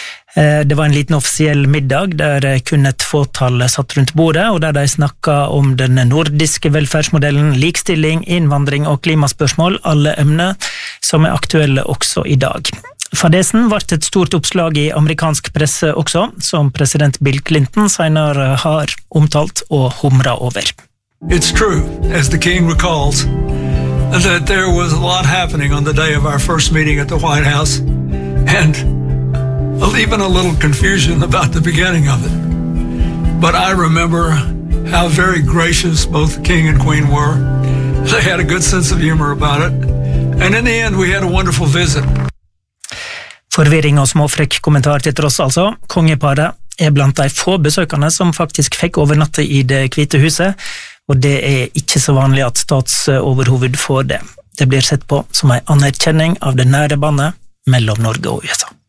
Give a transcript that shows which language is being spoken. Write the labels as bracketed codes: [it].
[no] Det var en liten offisiell middag der kun et fåtal satt rundt bordet, og der de snakket om den nordiske velferdsmodellen, likstilling, innvandring og klimaspørsmål, alle emner som aktuelle også I dag. Fadesen ble et stort oppslag I amerikansk presse også, som president Bill Clinton senere har omtalt og humret over. [en] It's true, as the king recalls, that there was a lot happening on the day of our first meeting at the White House, and even a little confusion about the beginning of it. But I remember how very gracious both the king and queen were. They had a good sense of humor about it, and in the end we had a wonderful visit. [no] Forvirring og småfrekk kommentar til tross altså, kongeparet blant de få besøkende som faktisk fikk overnatte I det hvite huset, og det ikke så vanlig at statsoverhoved får det. Det blir sett på som en anerkjenning av det nære bandet mellom Norge og USA.